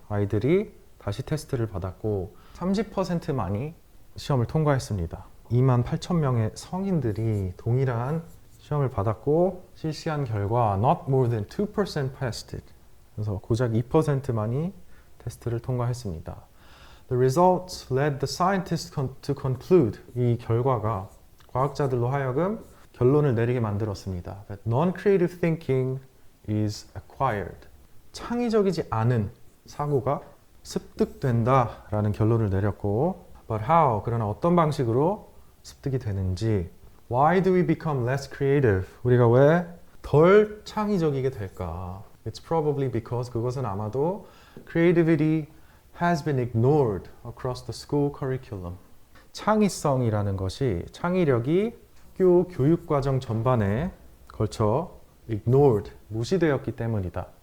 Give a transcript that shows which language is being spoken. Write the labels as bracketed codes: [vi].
[ko] 아이들이 다시 테스트를 받았고 30%만이 시험을 통과했습니다. 28,000명의 성인들이 동일한 시험을 받았고 실시한 결과 [en] not more than 2% passed it. [ko] 그래서 고작 2%만이 테스트를 통과했습니다. [en] The results led the scientists to conclude. [ko] 이 결과가 과학자들로 하여금 결론을 내리게 만들었습니다. [en] That non-creative thinking is acquired. [ko] 창의적이지 않은 사고가 습득된다라는 결론을 내렸고 [en] But how? [ko] 그러나 어떤 방식으로 습득이 되는지 [en] Why do we become less creative? [ko] 우리가 왜 덜 창의적이게 될까? [en] It's probably because [ko] 그것은 아마도 creativity [en] has been ignored across the school curriculum. [ko] 창의성이라는 것이 창의력이 학교 교육과정 전반에 걸쳐 ignored, 무시되었기 때문이다.